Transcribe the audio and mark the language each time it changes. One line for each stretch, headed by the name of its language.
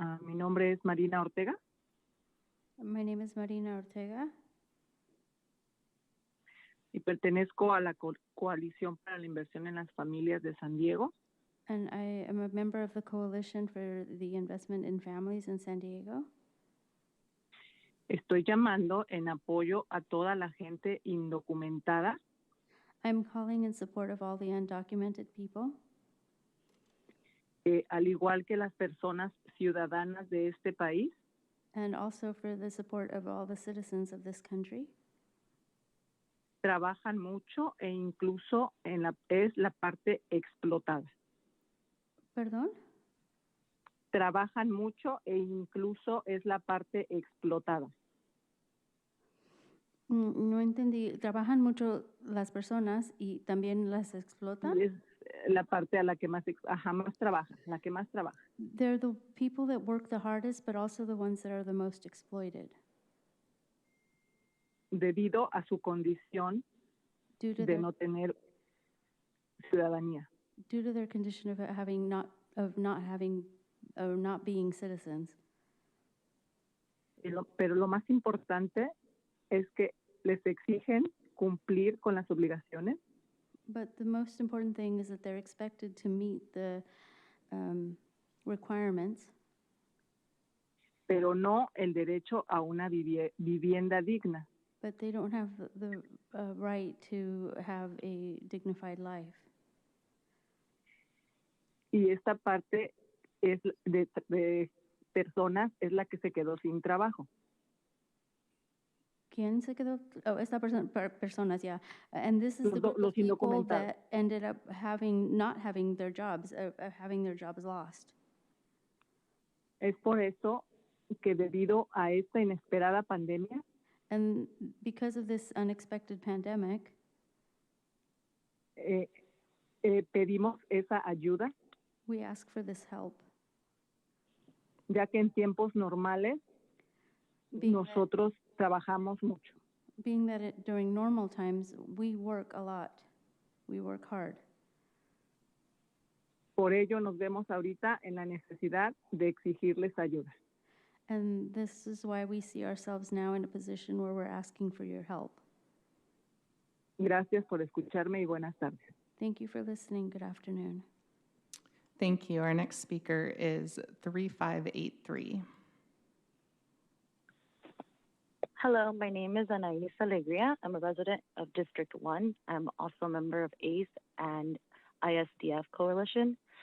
Spanish: Mi nombre es Marina Ortega.
English: My name is Marina Ortega.
Spanish: Y pertenezco a la Coalición para la Inversión en las Familias de San Diego.
English: And I am a member of the Coalition for the Investment in Families in San Diego.
Spanish: Estoy llamando en apoyo a toda la gente indocumentada.
English: I'm calling in support of all the undocumented people.
Spanish: Al igual que las personas ciudadanas de este país.
English: And also for the support of all the citizens of this country.
Spanish: Trabajan mucho e incluso es la parte explotada. ¿Perdón? Trabajan mucho e incluso es la parte explotada. No entendí. ¿Trabajan mucho las personas y también las explotan? Es la parte a la que más trabaja, la que más trabaja.
English: They're the people that work the hardest, but also the ones that are the most exploited.
Spanish: Debido a su condición de no tener ciudadanía.
English: Due to their condition of not being citizens.
Spanish: Pero lo más importante es que les exigen cumplir con las obligaciones.
English: But the most important thing is that they're expected to meet the requirements.
Spanish: Pero no el derecho a una vivienda digna.
English: But they don't have the right to have a dignified life.
Spanish: Y esta parte es de personas es la que se quedó sin trabajo. ¿Quién se quedó?
English: Oh,
Spanish: esta personas,
English: yeah. And this is the group
Spanish: los
English: of people
Spanish: indocumentados.
English: that ended up not having their jobs, having their jobs lost.
Spanish: Es por eso que debido a esta inesperada pandemia,
English: and because of this unexpected pandemic,
Spanish: pedimos esa ayuda.
English: We ask for this help.
Spanish: Ya que en tiempos normales nosotros trabajamos mucho.
English: Being that during normal times, we work a lot. We work hard.
Spanish: Por ello nos vemos ahorita en la necesidad de exigirles ayuda.
English: And this is why we see ourselves now in a position where we're asking for your help.
Spanish: Gracias por escucharme y buenas tardes.
English: Thank you for listening. Good afternoon. Thank you. Our next speaker is 3583. Hello, my name is Anais Alegria. I'm a resident of District 1. I'm also a member of ACE and Isdf Coalition.